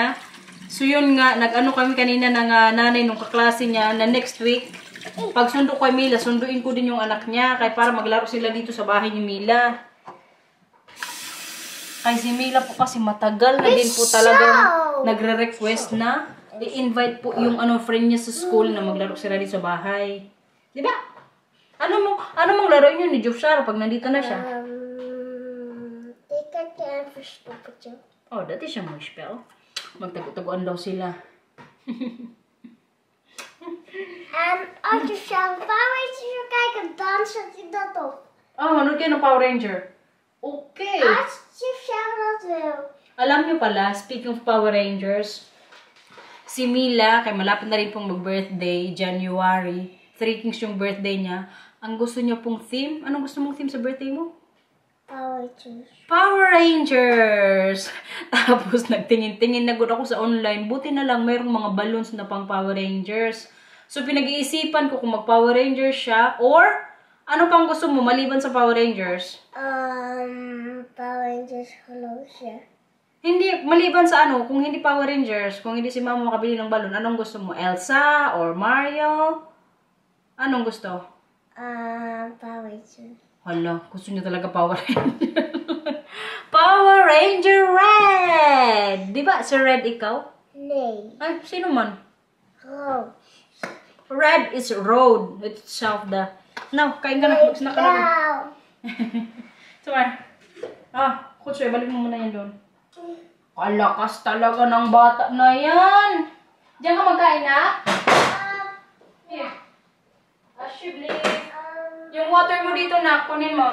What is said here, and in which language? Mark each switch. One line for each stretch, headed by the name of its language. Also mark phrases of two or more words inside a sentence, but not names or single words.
Filipino: So yun nga, kami kanina ng nanay nung kaklase niya na
English: next week,
Filipino: pag sundo ko kay Mila, sunduin ko din yung anak niya kaya para maglaro sila dito sa bahay ni Mila. Kay si Mila po kasi matagal na din po talagang nagre-request na i-invite po yung friend niya sa school na maglaro sila dito sa bahay. Di ba? Ano mong laro niyo ni Jofshara pag nandito na siya?
Dutch: Ik heb een verstoppertje.
Filipino: Oh, dati siya may spell. Magtago-taguan daw sila.
Dutch: En als je zelf Power Rangers wil kijken, dan zet ik dat op.
Filipino: Oh, manood kayo ng Power Ranger. Okay.
Dutch: Als je zelf dat wil.
Filipino: Alam niyo pala,
English: speaking of Power Rangers,
Filipino: si Mila, kay malapit na rin pong mag-birthday, January. 3 Kings yung birthday niya. Ang gusto niya pong theme, anong gusto mong theme sa birthday mo? Power Rangers. Power Rangers! Tapos nagtingin-tingin na good ako sa online. Buti na lang mayroong mga balloons na pang Power Rangers. So pinag-iisipan ko kung mag-Power Rangers siya or ano pang gusto mo maliban sa Power Rangers?
Dutch: Power Rangers geloof je.
Filipino: Hindi, maliban sa kung hindi Power Rangers, kung hindi si mama makabili ng balon, anong gusto mo? Elsa or Mario? Anong gusto? Power Rangers. Hala, gusto niyo talaga Power Ranger. Power Ranger Red! Di ba si Red ikaw?
Dutch: Nee.
Filipino: Ay, sino man?
Dutch: Rood.
English: Red is road. It's itself the... No,
Filipino: kain ka na. Mag-snack ka na. Sumar. Kutsoy, balik mo muna yan doon. Kalakas talaga ng bata na yan. Diyan ka magkain na? Here. Ashibli. Yung water mo dito na, kunin mo.